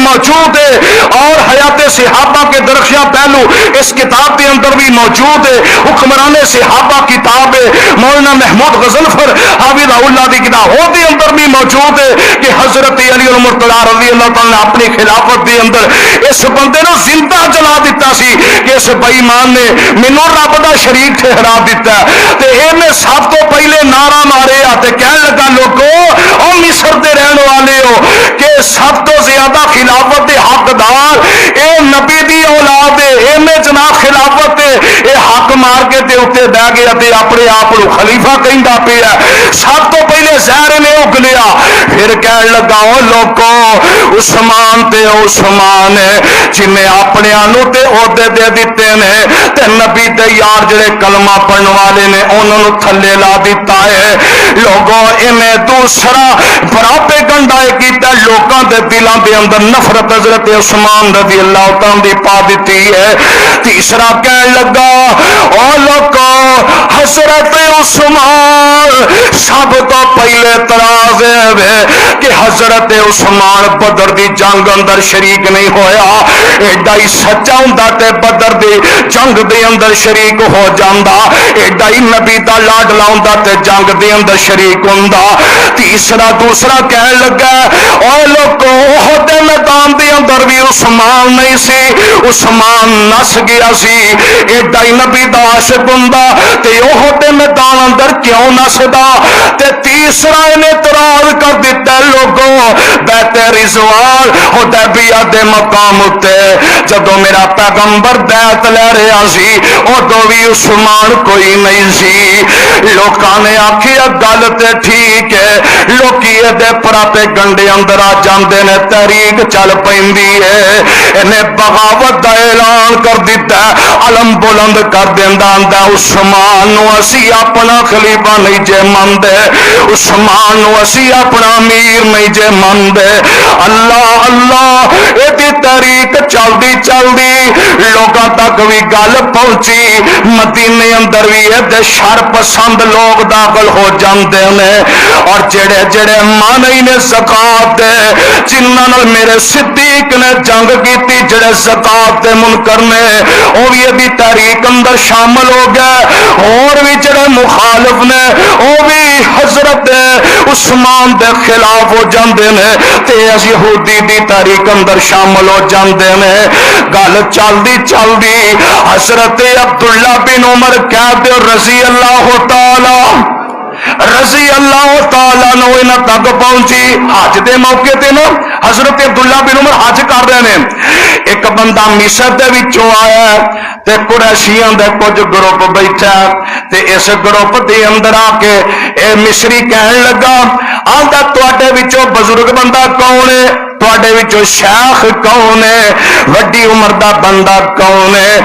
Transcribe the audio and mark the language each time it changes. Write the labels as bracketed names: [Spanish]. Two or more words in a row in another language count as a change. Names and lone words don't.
[Punjabi] موجود ہے، اور حیات صحابہ کے درخشاں پہلو اس کتاب دے اندر بھی موجود ہے، حکمران صحابہ کتاب ہے، مولانا محمود غزنفر حافظ اللہ دی کتاب وہ دے اندر بھی موجود ہے کہ حضرت علی المرتضیٰ رضی اللہ تعالیٰ نے اپنی خلافت دے اندر اس بندے نو زندہ جلا دیتا سی کہ اس بے ایمان نے مینوں رب دا شریک ٹھہرا دیتا ہے۔ تے اینے سب تو پہلے نعرہ مارے تے کہنے لگا لوگو او مصر دے رہن والے ہو کہ سب تو زیادہ خلافت دے حقدار اے نبی دی اولاد ہے، اینے جناب خلافت اے حق مار کے تے اوتے بہ گیا تے اپنے آپ کو خلیفہ کہندا پیا، سب تو پہلے زہر نے اگلیا۔ پھر کہنے لگا او لوگو عثمان تے عثمان جنہیں اپنے آنو تے عہدے دے دیتے نے تے نبی دے یار جڑے کلمہ پڑھن والے نے انہوں نے تھلے لا دیتا ہے۔ لوگوں انہیں دوسرا براپے گنڈائے کیتا لوگوں دے دلوں دے اندر نفرت حضرت عثمان رضی اللہ تعالیٰ دی پا دیتی ہے۔ تیسرا کہنے لگا او لوگوں حضرت عثمان سب تو پہلے تراز ہے کہ حضرت عثمان بدر دی جنگ اندر شریک نہیں ہویا، ایڈا ہی سچا ہوندا تے بدر دی جنگ دے اندر شریک ہو جاندا، ایڈا ہی نبی دا لاڈلا ہوندا تے جنگ دے اندر شریک ہوندا۔ تیسرا دوسرا کہنے لگا او لوگو احد دے میدان دے اندر بھی عثمان نہیں سی، عثمان نس گیا سی، ایڈا ہی نبی دا عاشق ہوندا تے احد دے میدان اندر کیوں نسدا؟ تے تیسرا انہیں اعتراض کر دیتا لوگوں بیت رضوان حدیبیہ دے مقام اتے جدو میرا پیغمبر بیعت لے رہا سی ادو بھی عثمان کوئی نہیں سی۔ لوکاں نے آکھیا گل تے ٹھیک ہے، لوکی دے پراپے گنڈے اندر آ جاندے نے، تحریک چل پیندی ہے، انہیں بغاوت دا اعلان کر دیتا ہے، علم بلند کر دیندا آندا عثمان نو اسی اپنا خلیفہ نہیں جے مندے، عثمان نو اسی اپنا امیر نہیں جے مندے، اللہ اللہ یہ تحریک چلتی چلتی لوگوں تک بھی گل پہنچی، مدینے اندر بھی یہ شر پسند لوگ داخل ہو جاندے نے، اور جڑے جڑے مانئی نے زکات دے جنہاں میرے صدیق نے جنگ کیتی، جڑے زکات دے منکر نے وہ بھی یہ تحریک اندر شامل ہو گئے، اور بھی جڑے مخالف نے وہ بھی حضرت عثمان دے خلاف ہو جاندے نے تے اس یہودی دی تحریک اندر شامل ہو جاندے نے۔ گل چلدی چلدی حضرت عبداللہ بن عمر قید رضی اللہ تعالی نو انہاں تک پہنچی۔ حج دے موقع تے نا حضرت عبداللہ بن عمر حج [Urdu] کر رہے ہیں، [Punjabi] ایک بندہ مصر دے وچوں آیا تے قریشیاں دے کچھ گروپ بیٹھا تے اس گروپ دے اندر آ کے اے مصری کہن لگا آندا تواڈے وچوں بزرگ بندہ کون ہے، تواڈے وچوں شیخ کون ہے، وڈی عمر دا بندہ کون ہے؟